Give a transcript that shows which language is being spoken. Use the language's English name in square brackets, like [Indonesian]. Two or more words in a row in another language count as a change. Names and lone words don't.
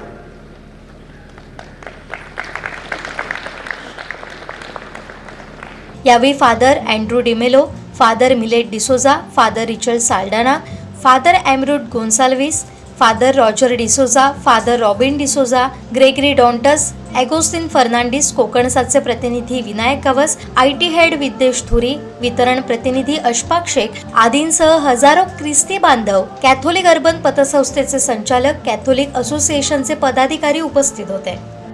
[Marathi] यावेळी फादर अँड्रू डिमेलो, फादर मिलेट डिसोजा, फादर रिचर्ड साल्डाना, फादर एमरूट गोन्साल्विस, फादर रॉजर डिसोजा, फादर रॉबिन डिसोजा, ग्रेगरी डॉन्टस, ॲगोस्टिन फर्नांडिस, कोकणसाठचे प्रतिनिधी विनायक कवस, [English] IT head [Marathi] विद्येश थुरी, वितरण प्रतिनिधी अशफाक शेख आदींसह हजारो ख्रिस्ती बांधव, कॅथोलिक अर्बन पतसंस्थेचे संचालक, कॅथोलिक असोसिएशनचे पदाधिकारी उपस्थित होते।